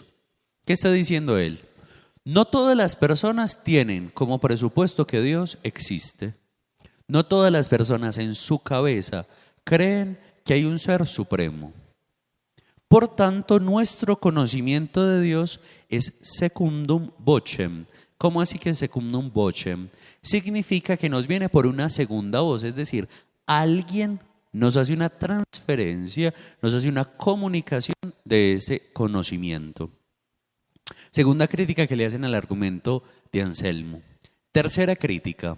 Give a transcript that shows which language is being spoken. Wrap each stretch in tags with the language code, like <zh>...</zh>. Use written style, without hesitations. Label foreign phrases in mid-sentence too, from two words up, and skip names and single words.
<es>¿Qué está diciendo él? No todas las personas tienen como presupuesto que Dios existe. No todas las personas en su cabeza creen que hay un ser supremo. Por tanto, nuestro conocimiento de Dios es</es> <la>secundum vocem.</la> <es>¿Cómo así que</es> <la>secundum vocem?</la> <es>Significa que nos viene por una segunda voz, es decir, alguien nos hace una transferencia, nos hace una comunicación de ese conocimiento. Segunda crítica que le hacen al argumento de Anselmo. Tercera crítica.</es>